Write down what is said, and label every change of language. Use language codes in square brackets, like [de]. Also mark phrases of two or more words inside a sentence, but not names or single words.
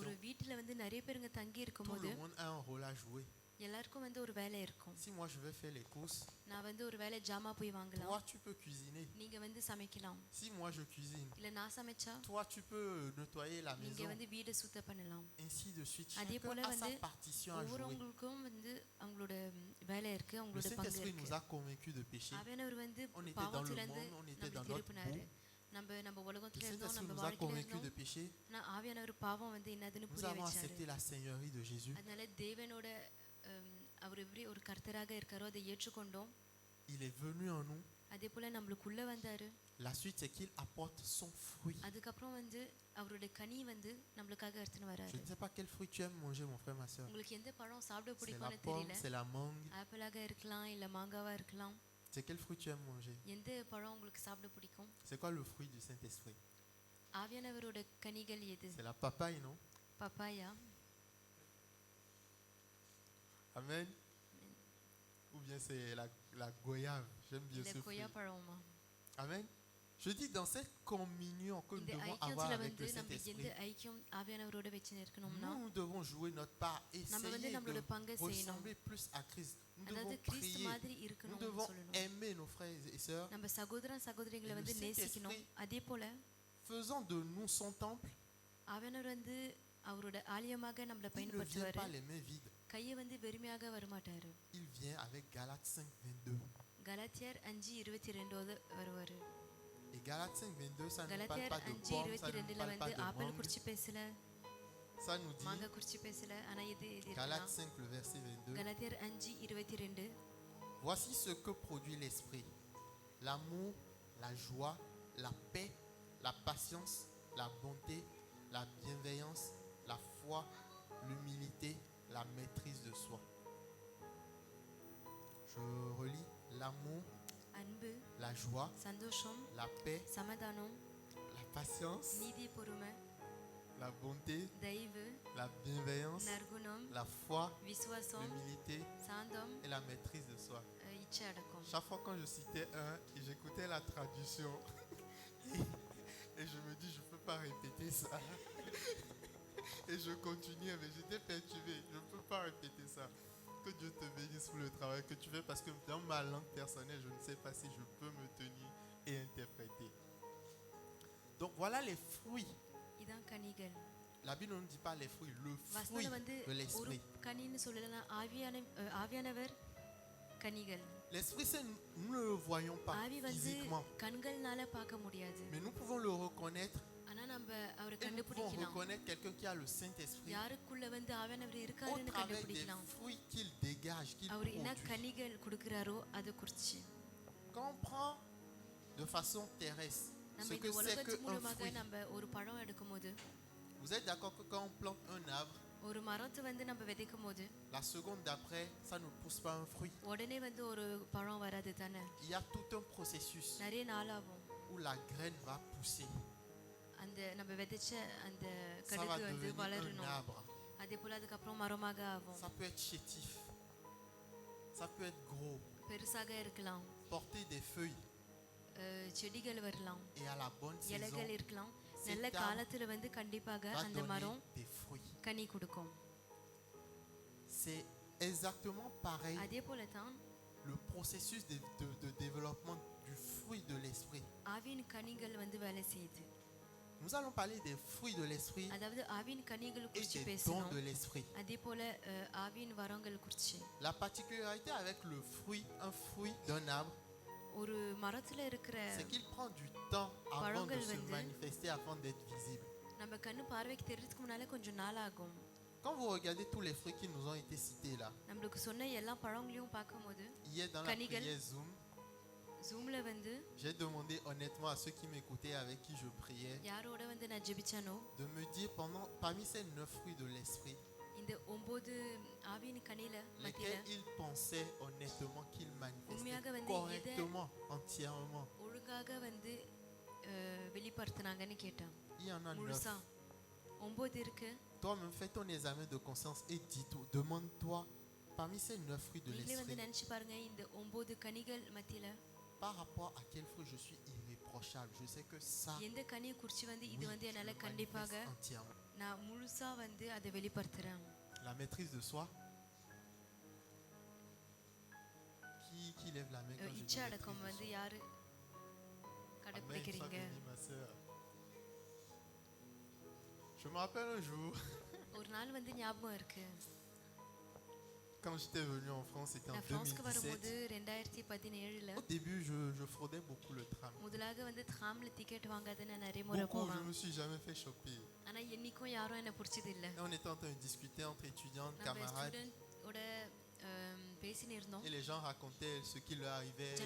[ta] ஒரு வீட்டுல வந்து நிறைய பேருங்க தங்கி [fr] tout [ta] இருக்கும்போது [fr] le monde a un rôle à jouer. [ta] எல்லாருக்கும் வந்து ஒரு வேலை இருக்கும். [fr] Si moi je vais faire les courses, [ta] நான் வந்து ஒரு வேலை ஜாமா போய் வாங்கலாம். [fr] toi tu peux cuisiner. [ta] நீங்க வந்து சமைக்கலாம். [fr] Si moi je cuisine, [ta] இல்ல நான் சமைச்சா [fr] toi tu peux nettoyer la [ta] நீங்க [fr] maison. [ta] வந்து வீடு சுத்தம் பண்ணலாம். [fr] Ainsi de suite. [ta] அதே [fr] Chacun [ta] போல [fr] a sa [ta] வந்து [fr] partition à jouer. [ta] ஒவ்வொருவங்களுக்கும் வந்து அவங்களோட வேலை இருக்கு, [fr] Le [ta] அவங்களோட பங்கு [fr] Saint-Esprit nous [ta] இருக்கு. [fr] a convaincus de péché. [ta] ஆவியானவர் வந்து [fr] On était dans le [ta] பாவத்துல இருந்து [fr] monde, on était dans [ta] நம்மளுக்கு [fr] notre [ta] திருப்பினாரு. [fr] bout. [ta] நம்ம [fr] Le [ta] உலகத்துல இருந்தோம், [fr] Saint-Esprit [ta] நம்ம [fr] nous a [ta] வாழ்க்கையில [fr] convaincus de [ta] இருந்தோம். [fr] péché. [ta] ஆனா ஆவியானவர் பாவம் வந்து என்னதுன்னு [fr] Nous [ta] புரிய [fr] avons [ta] வச்சாரு. [fr] accepté la seigneurie de Jésus. [ta] அதனால தேவனோட அவர் எப்படி ஒரு கர்த்தராக இருக்காரோ அதை ஏற்றுக்கொண்டோம். [fr] Il est venu en nous. [ta] அதே போல நம்மளுக்குள்ள வந்தாரு. [fr] La suite, c'est qu'il apporte son fruit. [ta] அதுக்கப்புறம் வந்து அவருடைய கனி வந்து நம்மளுக்காக எடுத்துன்னு [fr] Je [ta] வராரு. [fr] ne sais pas quel fruit tu aimes manger, mon frère, ma soeur. [ta] உங்களுக்கு எந்த பழம் சாப்பிட [fr] C'est la [ta] பிடிக்கும்னு [fr] pomme, [ta] தெரியல. [fr] c'est la mangue. [ta] ஆப்பிளாக இருக்கலாம், இல்ல மாங்காவா இருக்கலாம். [fr] C'est quel fruit tu aimes manger? [ta] எந்த பழம் உங்களுக்கு சாப்பிட பிடிக்கும்? [fr] C'est quoi le fruit du Saint-Esprit? [ta] ஆவியானவரோட கனிகள் எது? [fr] C'est la papaye, non? [ta] பப்பாயா? [fr] Amen. Ou bien c'est la goyave. J'aime bien [ta] இல்ல [fr] ce fruit. [ta] கொய்யா பழமா? [fr] Amen. Je dis dans cette communion que nous [ta] இந்த [fr] devons avoir [ta] ஐக்கியத்துல [fr] avec [ta] வந்து [fr] le [ta] நம்ம எந்த [fr] Saint-Esprit, [ta] ஐக்கியம் ஆவியானவரோட வச்சு இருக்கணும்னா [fr] nous devons jouer notre part, [ta] நம்ம வந்து [fr] essayer [ta] நம்மளோட [fr] de [ta] பங்கை செய்யணும். [fr] ressembler plus à Christ. Nous [ta] அதாவது [fr] devons [ta] கிறிஸ்து [fr] prier. [ta] மாதிரி [fr] Nous [ta] இருக்கணும்னு [fr] devons [ta] சொல்லணும். [fr] aimer nos frères et sœurs. [ta] நம்ம சகோதரன் சகோதரிகளை [fr] Et [ta] வந்து [fr] le [ta] நேசிக்கணும். [fr] Saint-Esprit- [ta] அதே போல [fr] Faisant de nous son temple, [ta] ஆவியானவர் வந்து அவரோட ஆலயமாக நம்மளை [fr] il ne vient [ta] பயன்படுத்துவாரு. [fr] pas les mains vides. [ta] கையை வந்து வெறுமையாக வரமாட்டாரு. [fr] Il vient avec Galates 5:22. [ta] கலாத்தியர் 5:22 வருவாரு. [fr] Et Galates 5:22, ça ne parle [ta] கலாத்தியர் [fr] pas de pommes, ça ne [ta] 5:22 [fr] parle pas [ta] வந்து [fr] de [ta] ஆப்பிள் [fr] mangue. [ta] குறிச்சு பேசல, [fr] Ça nous dit, [ta] மாங்காய் குறிச்சு பேசல. ஆனா இது [fr] Galates 5, le verset 22. [ta] கலாத்தியர் 5:22 [fr] Voici ce que produit l'esprit: l'amour, la joie, la paix, la patience, la bonté, la bienveillance, la foi, l'humilité, la maîtrise de soi. Je relis: l'amour, [ta] அன்பு, [fr] la joie, [ta] சந்தோஷம், [fr] la paix, [ta] சமாதானம், [fr] la patience, [ta] நீதி, பொறுமை, [fr] la bonté, [ta] தயவு, [fr] la bienveillance, [ta] நற்குணம், [fr] la foi, [ta] விசுவாசம், [fr] l'humilité [ta] சாந்தம், [fr] et la maîtrise de soi. [ta] இச்சை அடக்கம். [fr] Chaque fois quand je citais un et j'écoutais la traduction et je me dis je ne peux pas répéter ça et je continuais mais j'étais perturbé, je ne peux pas répéter ça. Que Dieu te bénisse pour le travail que tu fais, parce que dans ma langue personnelle je ne sais pas si je peux me tenir et interpréter. Donc voilà les fruits. [ta] இதான் கனிகள். [fr] La Bible ne dit pas les fruits, le fruit [ta] வசனம் வந்து [fr] de [ta] ஒரு [fr] l'esprit. [ta] கனின்னு சொல்லலாம். ஆவியானவர் கனிகள். [fr] L'esprit saint, nous ne le voyons pas [ta] ஆவி வந்து [fr] physiquement, [ta] கண்கள்னால பார்க்க முடியாது. [fr] mais nous pouvons le reconnaître. [ta] ஆனா நம்ம அவரை [fr] Et nous pouvons [ta] கண்டுபிடிக்கலாம். [fr] reconnaître quelqu'un qui a le Saint-Esprit [ta] யாருக்குள்ள வந்து ஆவியானவர் [fr] au [ta] இருக்காருன்னு [fr] travers des [ta] கண்டுபிடிக்கலாம். [fr] fruits qu'il dégage, qu'il [ta] அவர் என்ன [fr] produit. [ta] கனிகள் கொடுக்கிறாரோ அதை குறிச்சு. [fr] Quand on prend de façon terrestre [ta] நம்ம [fr] ce [ta] இந்த [fr] que c'est [ta] உலகத்து [fr] qu'un [ta] மூலமாக [fr] fruit, [ta] நம்ம ஒரு பழம் எடுக்கும்போது, [fr] vous êtes d'accord que quand on plante un arbre, [ta] ஒரு மரத்தை வந்து நம்ம விதைக்கும் போது [fr] la seconde d'après, ça ne pousse pas un fruit. [ta] உடனே வந்து ஒரு பழம் வராது தானே. [fr] Il y a tout un processus [ta] நிறைய நாள் ஆகும். [fr] où la graine va pousser. [ta] அந்த நம்ம விதைச்ச அந்த [fr] Ça va [ta] கடுகு வந்து [fr] devenir un [ta] வளரணும். [fr] arbre. [ta] அதே போல அதுக்கப்புறம் மரமாக ஆகும். [fr] Ça peut être chétif. Ça peut être gros. [ta] பெருசாக இருக்கலாம். [fr] porter des feuilles [ta] செடிகள் வரலாம், [fr] et à la bonne saison, [ta] இலைகள் இருக்கலாம். [fr] cet [ta] நல்ல [fr] arbre [ta] காலத்துல வந்து கண்டிப்பாக [fr] va [ta] அந்த [fr] donner [ta] மரம் [fr] des fruits. [ta] கனி கொடுக்கும். [fr] C'est exactement pareil [ta] அதே போல தான் [fr] le processus de développement du fruit de l'esprit. [ta] ஆவியின் கனிகள் வந்து வேலை செய்யுது. [fr] Nous allons parler des fruits de l'esprit [ta] அதாவது ஆவியின் கனிகள் [fr] et [ta] குறித்து [fr] des dons [ta] பேசணும். [fr] de l'esprit. [ta] அதே போல ஆவியின் வரங்கள் குறித்து. [fr] La particularité avec le fruit, un fruit d'un arbre, [ta] ஒரு மரத்துல இருக்கிற [fr] c'est qu'il prend du temps avant de [ta] பழங்கள் [fr] se [ta] வந்து [fr] manifester, avant d'être visible. [ta] நம்ம கண்ணு பார்வைக்கு தெரியறதுக்கு முன்னால கொஞ்சம் நாள் ஆகும். [fr] Quand vous regardez tous les fruits qui nous ont été cités là, [ta] நம்மளுக்கு சொன்ன எல்லா பழங்களையும் பார்க்கும்போது [fr] hier dans la [ta] கனிகள் [fr] prière Zoom, [ta] ஜூம்ல வந்து [fr] j'ai demandé honnêtement à ceux qui m'écoutaient, avec qui je priais, [ta] யாரோட வந்து நான் ஜெபிச்சானோ [fr] de me dire parmi ces 9 fruits de l'esprit, [ta] இந்த 9 ஆவியின் கனில மத்தியில [fr] lesquels ils pensaient honnêtement qu'ils [ta] உண்மையாக [fr] manifestaient [ta] வந்து [fr] correctement, entièrement. [ta] ஒழுங்காக வந்து வெளிப்படுத்தினாங்கன்னு கேட்டேன். [fr] Il y en a 9. [ta] முழுசா 9 இருக்கு. [fr] Toi-même, fais ton examen de conscience et dis-toi, demande-toi, parmi ces 9 fruits de [ta] நீங்களே வந்து [fr] l'esprit, [ta] நினைச்சு பாருங்க, இந்த 9 கனிகள் மத்தியில [fr] par rapport à quel fruit je suis irréprochable. Je sais que ça, [ta] எந்த கனியை குறிச்சு வந்து இது [fr] oui, [ta] வந்து [fr] je [ta] என்னால [fr] le [ta] கண்டிப்பாக [fr] manifeste entièrement. [ta] நான் முழுசா வந்து அதை வெளிப்படுத்துறேன். [fr] La maîtrise de soi. Qui lève la main quand je dis [ta] இச்சை [fr] maîtrise [ta] அடக்கம் [fr] de [ta] வந்து [fr] soi? [ta] யாரு [fr] Amen, sois [ta] கடைபிடிக்கிறீங்க? [fr] bénie, ma sœur. Je me rappelle un jour, [ta] ஒரு நாள் வந்து ஞாபகம் இருக்கு. [fr] quand j'étais venu en France, c'était en [ta] நான் பிரான்ஸ்க்கு 2017. வரும்போது 2017ல [fr] Au début, je fraudais beaucoup le tram. [ta] முதலாக வந்து ட்ராம்ல டிக்கெட் வாங்காத நான் நிறைய முறை [fr] Beaucoup, je [ta] போவேன். [fr] me suis jamais fait choper. [ta] ஆனா என்னைக்கும் யாரும் என்ன பிடிச்சது இல்ல. [fr] Et on était en train de discuter entre étudiants, [ta] நம்ம [fr] camarades, [ta] ஸ்டூடெண்ட் ஓட பேசினு இருந்தோம். [fr] et les gens racontaient ce qui leur arrivait. J'ai